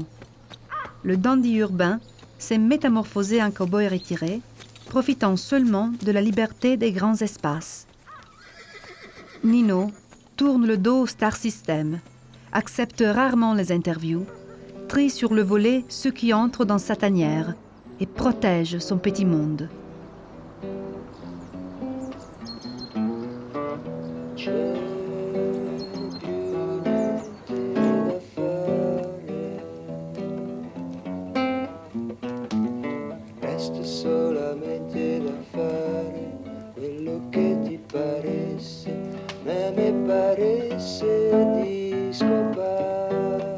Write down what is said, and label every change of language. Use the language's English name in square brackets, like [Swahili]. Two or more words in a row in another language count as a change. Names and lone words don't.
[French] Le dandy urbain s'est métamorphosé en cow-boy retiré, profitant seulement de la liberté des grands espaces. Nino tourne le dos au [English] Star System, [French] accepte rarement les interviews, trie sur le volet ceux qui entrent dans sa tanière et protège son petit monde. [Italian] Resta solamente da fare quello che ti paresse, ma mi paresse di scopare.